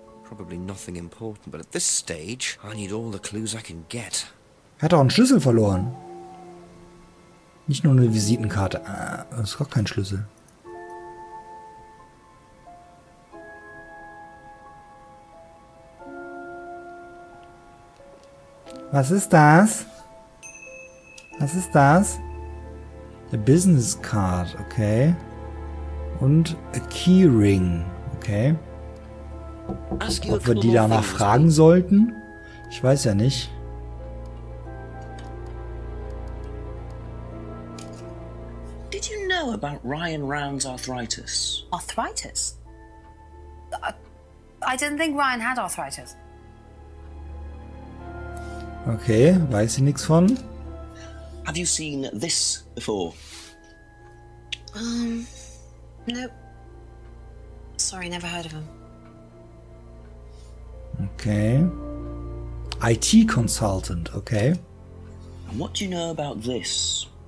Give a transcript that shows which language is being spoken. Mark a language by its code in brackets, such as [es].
[en] Probably nothing important, but at this stage, I need all the clues I can get. [de] Er hat auch einen Schlüssel verloren. Nicht nur eine Visitenkarte. Das ist gar kein Schlüssel. Was ist das? Was ist das? [en] A Business Card, okay. Und a Keyring, okay. [de] Ob wir die danach fragen sollten? Ich weiß ja nicht. [en] Did you know about Ryan Round's arthritis? Arthritis? I didn't think Ryan had arthritis. [de] Okay, weiß ich nichts von. [en] Have you seen this before? Nope. Sorry, never heard of him. Okay. IT Consultant, okay. And what do you know about this?